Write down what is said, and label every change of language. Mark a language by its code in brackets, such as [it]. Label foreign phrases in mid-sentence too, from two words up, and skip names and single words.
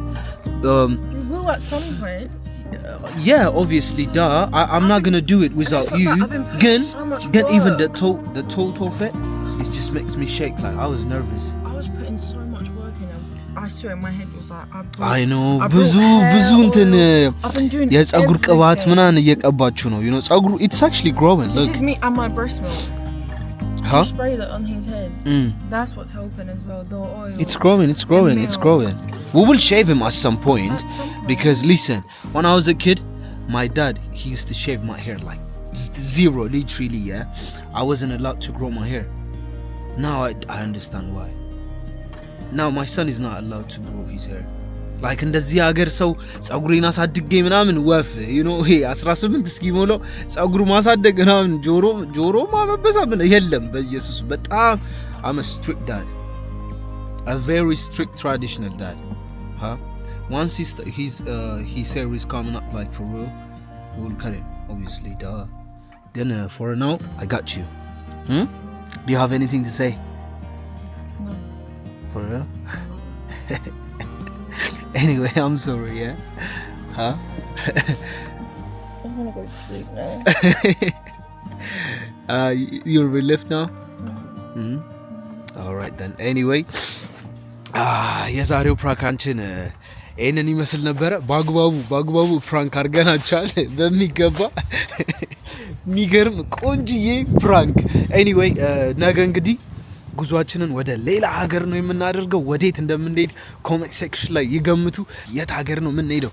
[en] We will at some point. yeah, obviously, duh. I'm not gonna do it without not you. that. I've been putting so much Even work. the toe fit, it just makes me shake. Like I was nervous. I was putting so much work in them. I swear my head was like. I know. I brought hair [am] ብዙ እንትን [en] I've been doing [am] የፀጉር ቅባት [en] everything. [am] ምናምን እየቀባችሁ ነው. [en] You know, ፀጉሩ it's actually growing. This Look. is me and my breast milk. Huh? You spray that on his head. That's what's helping as well. The oil. It's growing. It's growing. It's milk. growing. We will shave him at some point At some point. because listen, when I was a kid, my dad he used to shave my hair like zero, literally. Yeah, I wasn't allowed to grow my hair. Now I understand why. Now my son is not allowed to grow his hair. [am] Like እንደዚህ ሀገር ሰው ፀጉሬን አሳድጌ ምናምን ወፍ [en] you know [am] ይሄ 18 እስኪሞላው ፀጉሩ ማሳደግ ምናምን ጆሮ ማበበሳ ምን የለም በኢየሱስ በጣም [en] I'm a strict dad, a very strict traditional dad. [am] Huh? [en] Once his hair is coming up like for real, we will cut it obviously. Duh. Then for now I got you. Do you have anything to say? No. For real? Anyway, I'm sorry, yeah? Huh? I want to go to sleep now. You're relieved now? Mm-hmm. Alright then. Anyway, [am] የዛሬው ፕራንካችን ይሄንን ይመስል ነበረ። በአግባቡ ፕራንክ አድርገናቸዋል በሚገባ የሚገርም ቆንጅዬ ፕራንክ። ኤኒዌይ ነገ እንግዲህ ጉዟችንን ወደ ሌላ ሀገር ነው የምናደርገው። ወዴት እንደምንሄድ ኮሜንት ሴክሽን ላይ ይገምቱ። የት ሀገር ነው የምንሄደው?